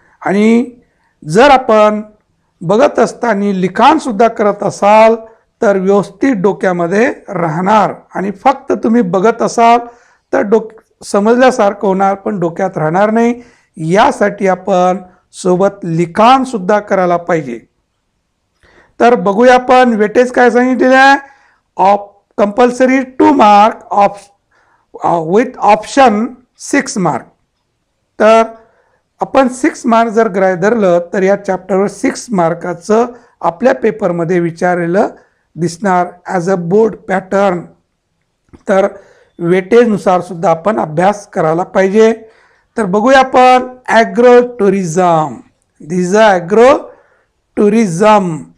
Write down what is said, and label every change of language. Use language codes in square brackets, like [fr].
[mr] आणि जर आपण बघत असताना लिखाण सुद्धा करत असाल तर व्यवस्थित डोक्यामध्ये राहणार आणि फक्त तुम्ही बघत असाल तर समजल्यासारखं होणार पण डोक्यात राहणार नाही. यासाठी आपण सोबत लिखाण सुद्धा करायला पाहिजे. तर बघूया आपण वेटेज काय सांगितलेलं आहे. [en] Compulsory 2 mark with option 6 mark. [mr] तर आपण 6 मार्क जर ग्राह्य धरलं तर या चॅप्टरवर 6 मार्काचं आपल्या पेपरमध्ये विचारलेलं दिसणार [en] As a board pattern. [mr] तर वेटेजनुसार सुद्धा आपण अभ्यास करायला पाहिजे. तर बघूया आपण agro tourism. [en] This a agro tourism.